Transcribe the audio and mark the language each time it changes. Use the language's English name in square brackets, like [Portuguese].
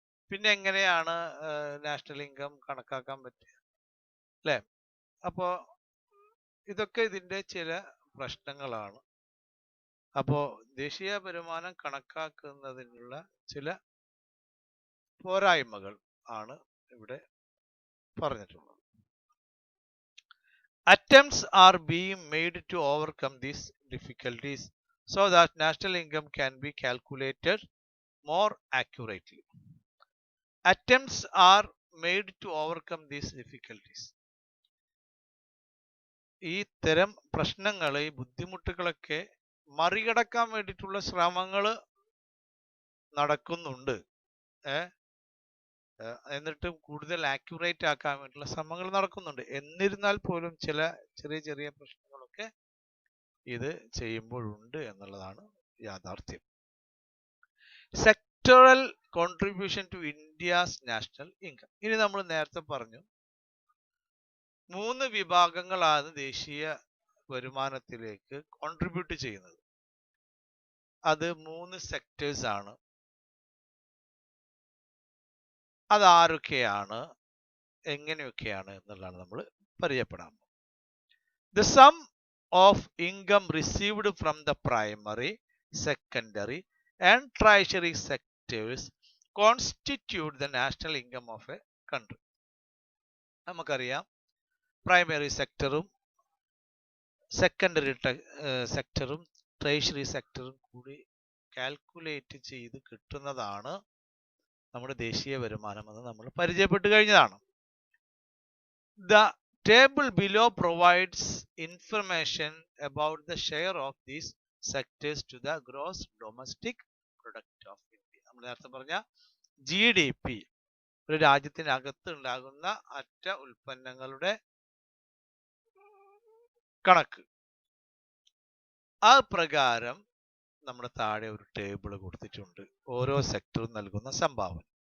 [Malayalam] പിന്നെ എങ്ങനെയാണ് national income കണക്കാക്കാൻ പറ്റുക, അല്ലേ? അപ്പോ ഇതൊക്കെ ഇതിന്റെ ചില പ്രശ്നങ്ങളാണ്. അപ്പോ ദേശീയ വരുമാനം കണക്കാക്കുന്നതിനുള്ള ചില പോരായ്മകൾ ആണ് ഇവിടെ പറഞ്ഞിട്ടുള്ളത്. [English] Attempts are being made to overcome these difficulties so that national income can be calculated more accurately. Attempts are made to overcome these difficulties. [Malayalam] ഈ തരം പ്രശ്നങ്ങൾ, ഈ ബുദ്ധിമുട്ടുകളൊക്കെ മറികടക്കാൻ വേണ്ടിയിട്ടുള്ള ശ്രമങ്ങൾ നടക്കുന്നുണ്ട്. എന്നിട്ടും കൂടുതൽ ആക്യുറേറ്റ് ആക്കാൻ വേണ്ടിയുള്ള ശ്രമങ്ങൾ നടക്കുന്നുണ്ട്. എന്നിരുന്നാൽ പോലും ചില ചെറിയ ചെറിയ പ്രശ്നങ്ങളൊക്കെ ഇത് ചെയ്യുമ്പോഴുണ്ട് എന്നുള്ളതാണ് യാഥാർത്ഥ്യം. [English] Sectoral contribution to India's national income. [Malayalam] ഇനി നമ്മൾ നേരത്തെ പറഞ്ഞു 3 വിഭാഗങ്ങളാണ് ദേശീയ വരുമാനത്തിലേക്ക് കോൺട്രിബ്യൂട്ട് ചെയ്യുന്നത്. അത് 3 സെക്ടേഴ്സ് ആണ്. അതാരൊക്കെയാണ്, എങ്ങനെയൊക്കെയാണ് എന്നുള്ളതാണ് നമ്മൾ പരിചയപ്പെടാൻ. [English] The sum of income received from the primary, secondary and tertiary sectors constitute the national income of a country. [Malayalam] നമുക്കറിയാം, പ്രൈമറി സെക്ടറും സെക്കൻഡറി സെക്ടറും ട്രഷറി സെക്ടറും കൂടി കാൽക്കുലേറ്റ് ചെയ്ത് കിട്ടുന്നതാണ് നമ്മുടെ ദേശീയ വരുമാനം എന്ന് നമ്മൾ പരിചയപ്പെട്ട് കഴിഞ്ഞതാണ്. [English] The table below provides information about the share of these sectors to the gross domestic product of India. [Malayalam] നമ്മൾ നേരത്തെ പറഞ്ഞ GDP, ഒരു രാജ്യത്തിനകത്ത് ഉണ്ടാകുന്ന അറ്റ ഉൽപ്പന്നങ്ങളുടെ കണക്ക്. ആ പ്രകാരം നമ്മുടെ താഴെ ഒരു ടേബിൾ കൊടുത്തിട്ടുണ്ട്, ഓരോ സെക്ടറും നൽകുന്ന സംഭാവന.